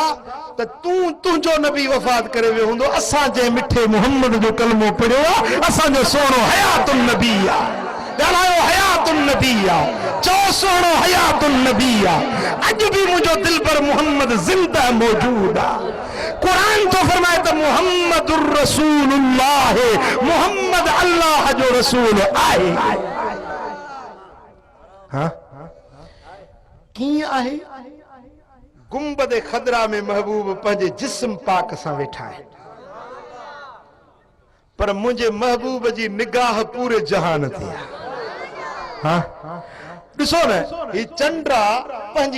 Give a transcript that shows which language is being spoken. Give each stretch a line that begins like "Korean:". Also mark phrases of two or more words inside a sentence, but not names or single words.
Sindhi: त तुंहिंजो नबी वफ़ात करे वियो हूंदो असां जंहिं मिठे मुहम्मद जो कलमो पढ़ियो आहे असांजो सोनो
Arabic: حياة النبي
Sindhi: आहे ॻाल्हायो
Arabic: حياة النبي
Sindhi: आहे चओ सोनो
Arabic: حياة النبي
Sindhi: आहे अॼु बि मुंहिंजो दिलबर मुहम्मद ज़िंदा मौजूद आहे कुरान तो फरमाए त
Arabic: محمد رسول الله
Sindhi: मुहम्मद अल्लाह जो रसूल आहे हां कीअं आहे गुंबद खदरा में महबूब पंहिंजे जिस्म पाक सां वेठा आहिनि पर मुंहिंजे महबूब जी निगाह पूरे जहान ते आहे हां ॾिसो न ही चंड पंहिंजी